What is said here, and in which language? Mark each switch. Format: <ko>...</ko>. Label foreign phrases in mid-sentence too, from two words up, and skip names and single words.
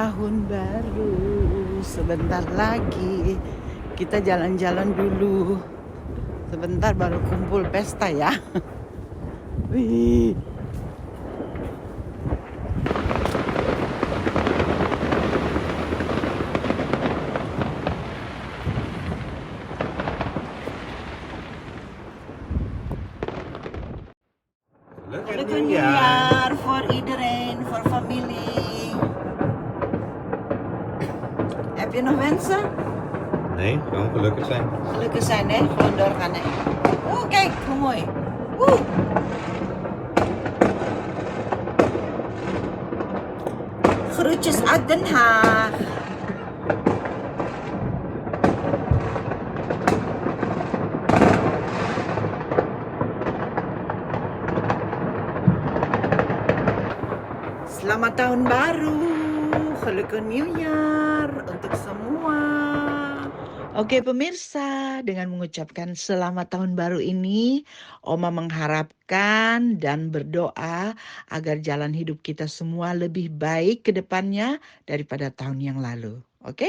<id>tahun baru. Sebentar lagi kita jalan-jalan dulu. Sebentar baru kumpul pesta ya. Wih.</id> <en>Look Look at New Year for Idren, for family.</en> <nl>Heb je nog wensen? Nee, gewoon gelukkig zijn. Gelukkig zijn hè, gewoon doorgaan hè. Oeh, kijk hoe mooi. Oeh. Groetjes uit Den Haag.</nl> <id>Selamat tahun baru,</id> <nl>gelukkig nieuwjaar</nl> <id>untuk semua. Oke pemirsa, dengan mengucapkan selamat tahun baru ini, Oma mengharapkan dan berdoa agar jalan hidup kita semua lebih baik ke depannya daripada tahun yang lalu. Oke?</id>